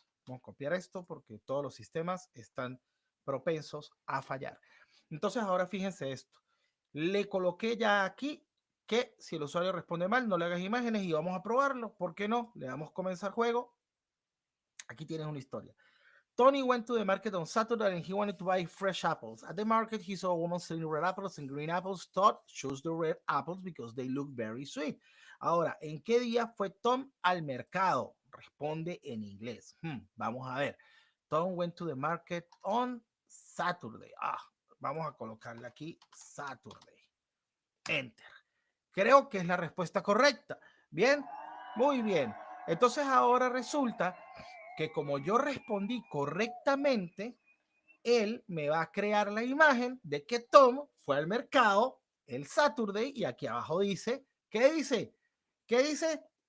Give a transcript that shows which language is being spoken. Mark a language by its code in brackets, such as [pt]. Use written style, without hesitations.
[es] Vamos a copiar esto porque todos los sistemas están propensos a fallar. Entonces ahora fíjense esto. Le coloqué ya aquí que si el usuario responde mal, no le hagas imágenes y vamos a probarlo. ¿Por qué no? Le damos comenzar juego. Aquí tienes una historia. [en] Tony went to the market on Saturday and he wanted to buy fresh apples. At the market, he saw a woman selling red apples and green apples. Todd chose the red apples because they look very sweet. [es] Ahora, ¿en qué día fue Tom al mercado? Responde en inglés. Vamos a ver. [en] Tom went to the market on Saturday. [es] Vamos a colocarle aquí Saturday. Enter. Creo que es la respuesta correcta. Bien, muy bien. Entonces ahora resulta que como yo respondí correctamente, él me va a crear la imagen de que Tom fue al mercado el Saturday y aquí abajo dice, ¿qué dice? ¿Qué dice?